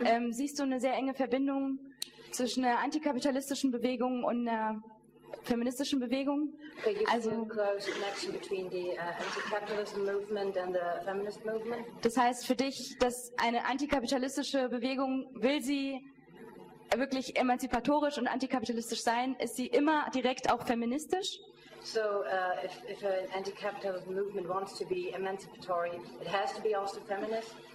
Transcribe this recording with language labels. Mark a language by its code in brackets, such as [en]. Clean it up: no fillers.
[de] Siehst du eine sehr enge Verbindung zwischen einer antikapitalistischen Bewegung und einer feministischen Bewegung? [en] Also, close connection between the anti-capitalist movement and the feminist movement? [de] Das heißt für dich, dass eine antikapitalistische Bewegung, will sie wirklich emanzipatorisch und antikapitalistisch sein, ist sie immer direkt auch feministisch? [en] So if an anti-capitalist movement wants to be emancipatory, it has to be also feminist.